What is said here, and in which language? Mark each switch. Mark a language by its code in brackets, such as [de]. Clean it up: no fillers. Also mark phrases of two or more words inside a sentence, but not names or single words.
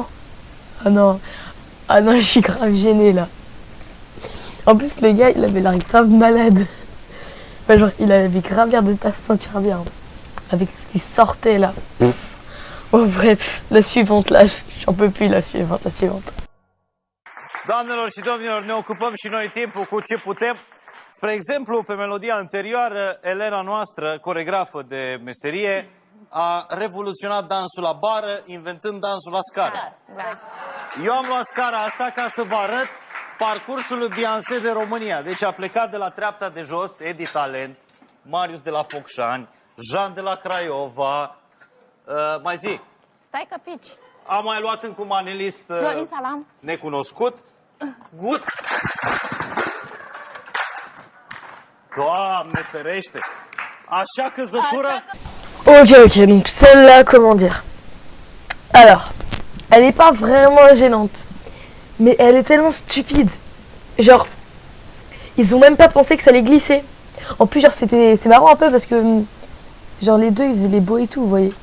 [fr] Ah non, je suis grave gênée là. En plus le gars il avait l'air grave malade. Genre il avait grave l'air de pas se sentir bien. Avec ce qui sortait là. Oh bref, la suivante là, j'en peux plus la suivante. [ro] Doamnelor și domnilor, ne ocupăm și noi timpul cu ce putem. Spre exemplu, pe melodia anterioară, Elena noastră, coregrafă de meserie, a revoluționat dansul la bară, inventând dansul la scară. Eu am luat scara asta ca să vă arăt parcursul lui Beyoncé de România. Deci a plecat de la treapta de jos, Edi Talent, Marius de la Focșani, Jean de la Craiova, mai zi. Stai că pici. Am mai luat încă un manelist Florin Salam. necunoscut. Gut. Doamne ferește. Așa căzătură. [fr] Ok, donc celle-là, comment dire. Alors, elle n'est pas vraiment gênante. Mais elle est tellement stupide. Genre, ils ont même pas pensé que ça allait glisser. En plus, genre, c'est marrant un peu parce que, genre, les deux, ils faisaient les beaux et tout, vous voyez.